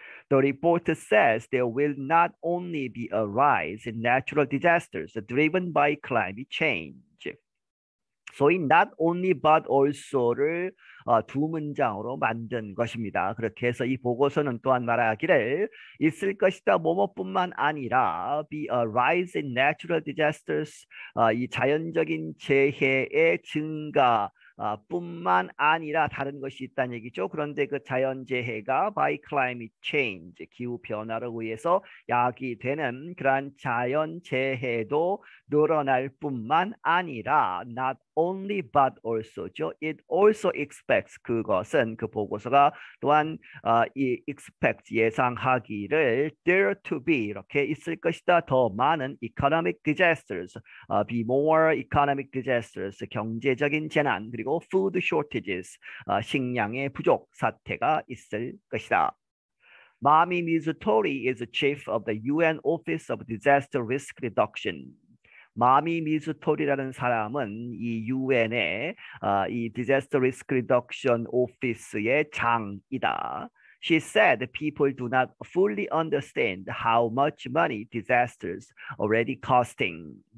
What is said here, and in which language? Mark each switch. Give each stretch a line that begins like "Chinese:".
English: The report says there will not only be a rise in natural disasters driven by climate change.
Korean: 소위 not only but also를 두 문장으로 만든 것입니다. 그렇게 해서 이 보고서는 또한 말하기를 있을 것이다 뭐뭐뿐만 아니라
English: be a rise in natural disasters
Korean: 이 자연적인 재해의 증가 뿐만 아니라 다른 것이 있다는 얘기죠. 그런데 그 자연재해가
English: by climate change,
Korean: 기후변화로 의해서 야기되는 그러한 자연재해도 늘어날 뿐만 아니라 not only but also죠.
English: It also expects
Korean: 그것은 그 보고서가 또한 이 expect 예상하기를
English: there to be
Korean: 이렇게 있을 것이다. 더 많은 economic disasters,
English: be more economic disasters
Korean: 경제적인 재난 그리고
English: food shortages
Korean: 식량의 부족 사태가 있을 것이다.
English: Mami Mizutori is the chief of the UN Office of Disaster Risk Reduction.
Korean: 마미 미즈토리라는 사람은 이 UN의 이 Disaster Risk Reduction Office의 장이다.
English: She said people do not fully understand how much money disasters already costing.